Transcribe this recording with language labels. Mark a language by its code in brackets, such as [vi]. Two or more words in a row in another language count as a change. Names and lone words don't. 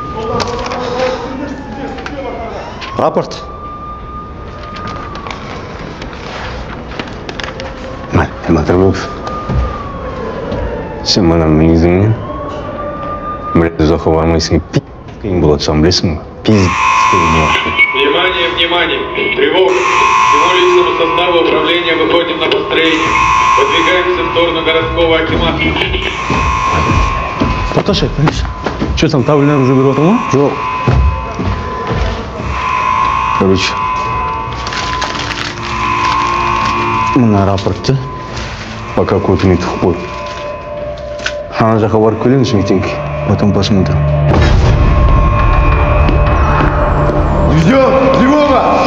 [ru] Рапорт. Матырмов. [kk] Сен мына мүйізіңнен бірді ұзаққа бармайсың, пи***ың болады, соны білесің ба? [ru] Внимание, внимание! Тревога! Всему личному составу управления выходим на построение. Подвигаемся в сторону городского акимата. Тоқташы, конечно. Че там, [kk] таблилер уже беріп отыр ма? Жоқ. Короче, Мына рапортты пока копияны тығып қой. Ана жаққа барып келіңіз митинг. [ru] Потом посмотрим. Идет! Тревога!